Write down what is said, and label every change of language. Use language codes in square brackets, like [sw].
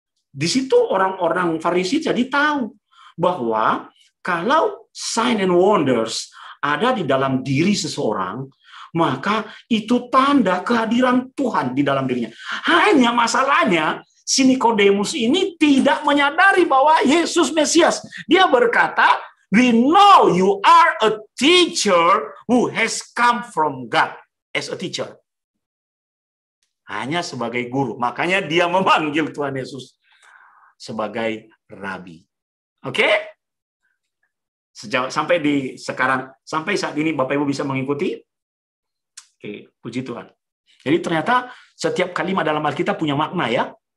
[id] Di situ orang-orang Farisi jadi tahu bahwa kalau [en] sign and wonders [id] ada di dalam diri seseorang, maka itu tanda kehadiran Tuhan di dalam dirinya. Hanya masalahnya, si Nikodemus ini tidak menyadari bahwa Yesus Mesias. Dia berkata, [en] we know you are a teacher who has come from God as a teacher. [id] Hanya sebagai guru. Makanya dia memanggil Tuhan Yesus sebagai rabi. Oke? Sampai saat ini Bapak Ibu bisa mengikuti? Oke, puji Tuhan. Jadi ternyata setiap kalimat dalam Alkitab punya makna ya.